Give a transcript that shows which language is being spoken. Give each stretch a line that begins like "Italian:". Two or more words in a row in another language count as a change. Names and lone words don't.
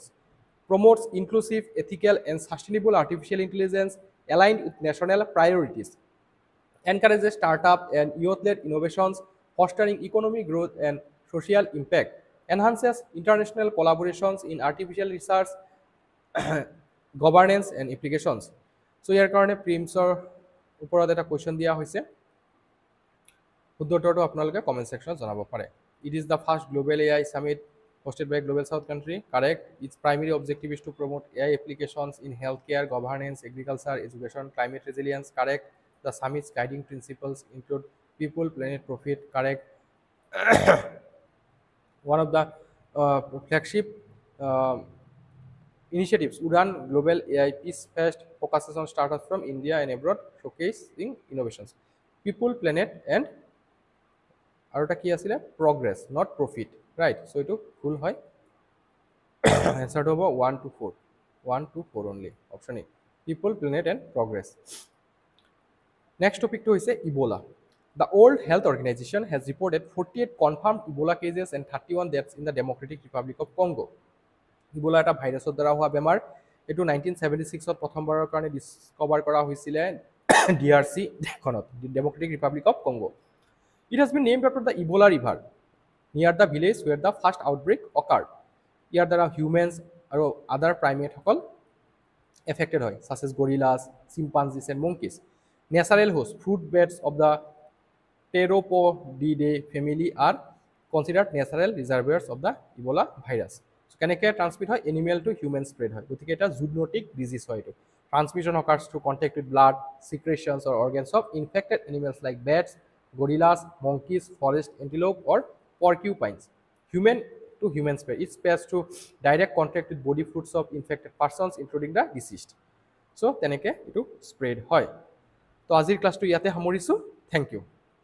English: Promotes inclusive, ethical, and sustainable artificial intelligence aligned with national priorities, encourages startup and youth-led innovations, fostering economic growth and social impact, enhances international collaborations in artificial research, governance, and applications. So,
Assamese: ইয়াৰ কাৰণে প্ৰিলিমছৰ ওপৰত এটা কুৱেশ্যন দিয়া হৈছে উত্তৰটো আপোনালোকে কমেন্ট সেকশনত জনাব পাৰে
English: It is the first global AI summit hosted by Global South country.
Assamese: Correct.
English: Its primary objective is to promote AI applications in healthcare, governance, agriculture, education, climate resilience. Correct. The summit's guiding principles include people, planet, profit. Correct. One of the flagship Initiatives Udan Global AI Peace Fest focuses on startups from India and abroad, showcasing innovations. People, Planet, and
Assamese: আৰু এটা কি আছিলে
English: progress, not profit, right? So
Assamese: এইটো ভুল হয়। এনসাৰটো হ'ব
English: 1 to 4, 1 to 4 only, option A, people, planet, and progress. Next topic to is Ebola. The World Health Organization has reported 48 confirmed Ebola cases and 31 deaths in the Democratic Republic of Congo.
Assamese: Ebola এটা ভাইৰাছৰ দ্বাৰা হোৱা বেমাৰ। এইটো 1976ত প্ৰথমবাৰৰ কাৰণে ডিস্কভাৰ কৰা হৈছিলে DRC দেশখনত, ডেমক্ৰেটিক ৰিপাব্লিক অফ কংগো।
English: It has been named after the Ebola River near the village where the first outbreak occurred.
Assamese: ইয়াৰ দ্বাৰা হিউমেন্স আৰু
English: other primate
Assamese: সকল affected হয়,
English: such as gorillas, chimpanzees, and monkeys. Natural hosts, fruit bats of the Theropodidae family are considered natural reservoirs of the Ebola virus. So,
Assamese: কেনেকৈ ট্ৰান্সমিট হয়?
English: animal to human spread
Assamese: হয়, গতিকে এটা
English: zoonotic disease
Assamese: হয়।
English: এইটো ট্ৰান্সমিশন occurs through contact with blood, secretions, or organs of infected animals like bats, gorillas, monkeys, forest antelope, or porcupines. Human to human spread. It spreads through direct contact with body fluids of infected persons, including the deceased. So,
Assamese: তেনেকৈ এইটো স্প্ৰেড হয়। তো আজিৰ ক্লাছটো ইয়াতে সামৰিছোঁ।
English: thank you.